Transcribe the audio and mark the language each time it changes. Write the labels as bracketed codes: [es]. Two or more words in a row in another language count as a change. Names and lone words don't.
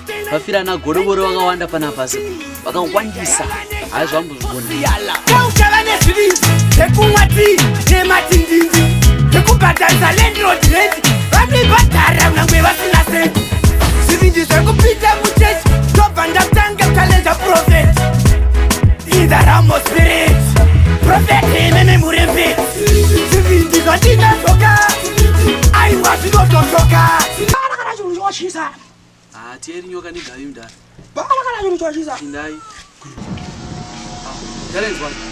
[sn] Pafira ana godobori vakawanda panapa, sekuru. Vakawandisa. Hayi, zvambozvigona. Uchava nezvivindi, zvekumwa tii, nematindindi, zvekubhadharisa landlord rent. Vanobhadhara kunyange vasina senti. Zvivindi zvekupinda muchechi, ndobva ndatanga kuchallenge prophet. [en] In the realm of spirit, prophet, [sn] imimi muri mberi. Zvivindi zvatinazvoka, aiwa, zvinotoshoka. Kana chinhu chochisa. Ah, tieri nyoka negayo mudhara. Kana chinhu chochisa. Pindai. Ndarenzwa.